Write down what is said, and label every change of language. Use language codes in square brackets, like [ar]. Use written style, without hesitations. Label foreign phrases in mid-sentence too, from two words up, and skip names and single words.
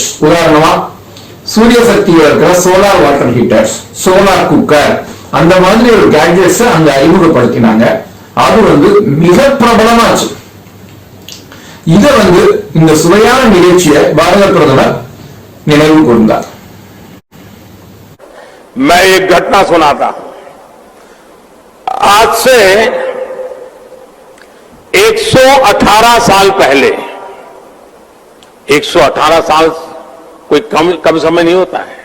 [ta] உதாரணமா சூரிய சக்தியில் இருக்கிற [en] solar water heaters, solar cooker, [ta] அந்த மாதிரி ஒரு கேட்ஜெட்ஸ் அங்க அறிமுகப்படுத்தினாங்க. அது மிக பிரபலமாச்சு. இத இந்த சுவையான நிகழ்ச்சியை பாரத பிரதமர் நினைவு கூர்ந்தார். [hi] मैं एक घटना सुनाता हूं। आज से 118 साल पहले, 118 साल कोई कम समय नहीं होता है।